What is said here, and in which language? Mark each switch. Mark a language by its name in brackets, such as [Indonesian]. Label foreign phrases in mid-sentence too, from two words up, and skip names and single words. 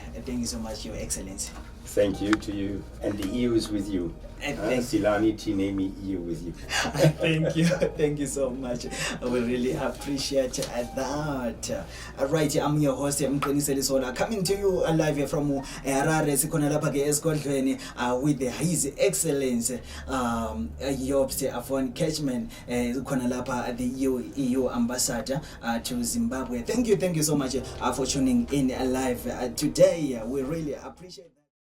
[English] Thank you so much, Your Excellency. Thank you to you, and the EU is with you. Silani Tinemi, EU with you. Thank you so much. We really appreciate that. Right, I'm your host, Mqiniseli Sola, coming to you live from Harare, [North Ndebele] Sikhona lapha ke esigodlweni [English] with His Excellency Jobst Von Kirchmann, [North Ndebele] khona lapha [English] the EU ambassador to Zimbabwe. Thank you so much for tuning in live today. We really appreciate that.